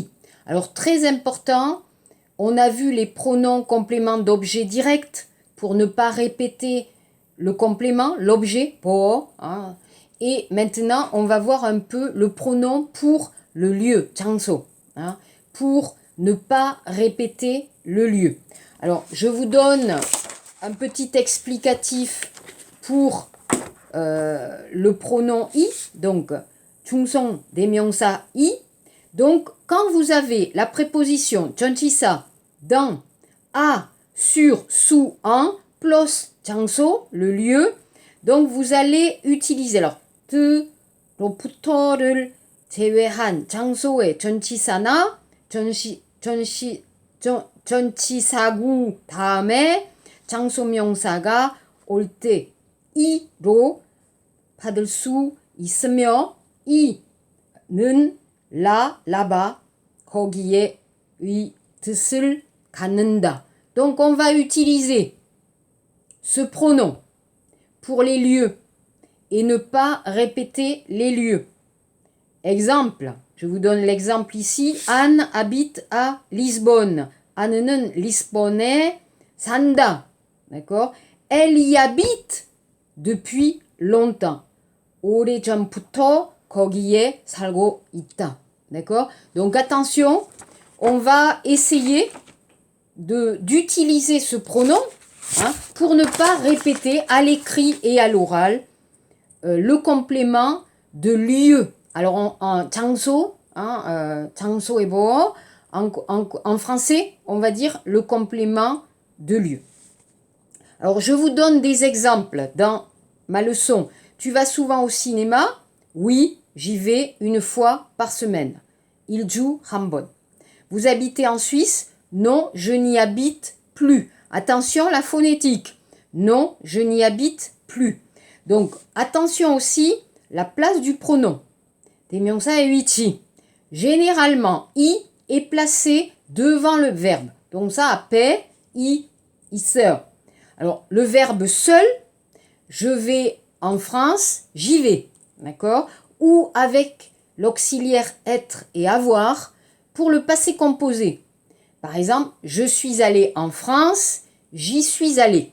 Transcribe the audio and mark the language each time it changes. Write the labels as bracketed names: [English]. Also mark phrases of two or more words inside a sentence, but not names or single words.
[French] Alors très important, on a vu les pronoms compléments d'objet direct, pour ne pas répéter le complément, l'objet, po, et maintenant on va voir un peu le pronom pour le lieu, 장소, pour ne pas répéter le lieu. Alors je vous donne un petit explicatif pour le pronom I, donc [Korean] 중성 대명사 [French] I. Donc quand vous avez la préposition 전치사 dans, à, sur, sous, en, plus 장소, le lieu. Donc vous allez utiliser alors [Korean] 부터를 제외한 장소의 전치사나 전치사구 다음에 장소명사가 올 때 이로 받을 수 있으며 이는 là-bas 거기에 의 뜻을 갖는다. [French] Donc on va utiliser ce pronom pour les lieux et ne pas répéter les lieux. Exemple, je vous donne l'exemple ici. Anne habite à Lisbonne. [Korean] Anne는 리스본에 산다. [French] D'accord? Elle y habite depuis longtemps. [Korean] 오래전부터 거기에 살고 있다. [French] D'accord? Donc attention, on va essayer d'utiliser ce pronom pour ne pas répéter à l'écrit et à l'oral le complément de lieu. Alors en [Korean] 장소, 장소 [French] et bo, en français, on va dire le complément de lieu. Alors je vous donne des exemples dans ma leçon. Tu vas souvent au cinéma? Oui, j'y vais une fois par semaine. [Korean] 일주 한 번. [French] Vous habitez en Suisse? Non, je n'y habite plus. Attention, la phonétique. Non, je n'y habite plus. Donc, attention aussi, la place du pronom. [Korean] 대명사의 위치. [French] Généralement, I est placé devant le verbe. Donc ça, [Korean] 앞에 I, 있어요. [French] Alors, le verbe seul, je vais en France, j'y vais. D'accord? Ou avec l'auxiliaire être et avoir pour le passé composé. Par exemple, je suis allé en France, j'y suis allé.